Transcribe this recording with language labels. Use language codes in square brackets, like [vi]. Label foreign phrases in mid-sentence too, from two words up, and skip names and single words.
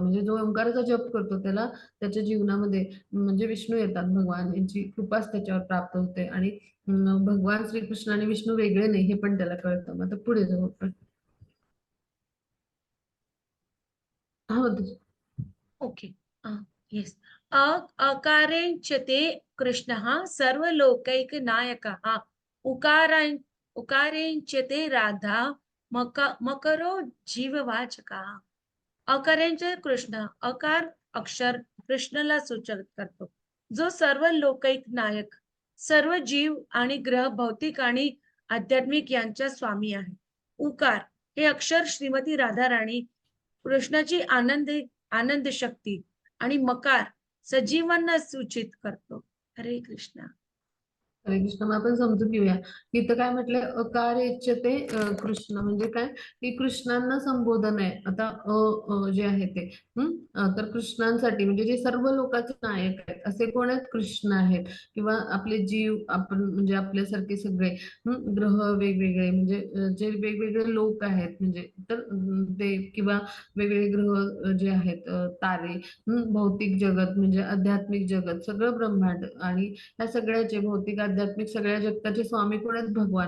[mr] म्हणजे जो ओंकाराचा जप करतो त्याला त्याच्या जीवनामध्ये म्हणजे विष्णू येतात, भगवान यांची कृपाच त्याच्यावर प्राप्त होते. आणि भगवान श्रीकृष्ण आणि विष्णू वेगळे नाही हे पण त्याला कळतं. मग आता पुढे जाऊ आपण. हा [en] Okay. Yes. [sa] अकारेंच्यते कृष्णः सर्वलोकैकनायकः उकारां उकारेंच्यते राधा मकरो जीववाचकः. [mr] अकारांचे कृष्ण, अकार अक्षर कृष्णला सूचित करतो, जो सर्व लोकैक नायक, सर्व जीव आणि ग्रह भौतिक आणि आध्यात्मिक यांच्या स्वामी आहे. उकार हे अक्षर श्रीमती राधाराणी कृष्णाची आनंद शक्ती आणि मकार सजीवांना सूचित करतो. हरे कृष्ण. हरे कृष्ण. मग आपण समजून घेऊया. तिथं काय म्हटलंय, अकार इच्छते कृष्ण म्हणजे काय, की कृष्णांना संबोधन आहे. आता जे आहे ते तर कृष्णांसाठी म्हणजे जे सर्व लोकांचे नायक आहेत असे कोण आहेत, कृष्ण आहेत. किंवा आपले जीव, आपण म्हणजे आपल्यासारखे सगळे ग्रह वेगवेगळे म्हणजे जे वेगवेगळे लोक आहेत म्हणजे तर ते किंवा वेगवेगळे ग्रह जे आहेत, तारे, भौतिक जगत म्हणजे आध्यात्मिक जगत, सगळं ब्रह्मांड आणि या सगळ्याचे भौतिक आध्यात्मिक सगळ्या जगताचे स्वामी कोण आहेत, भगवान.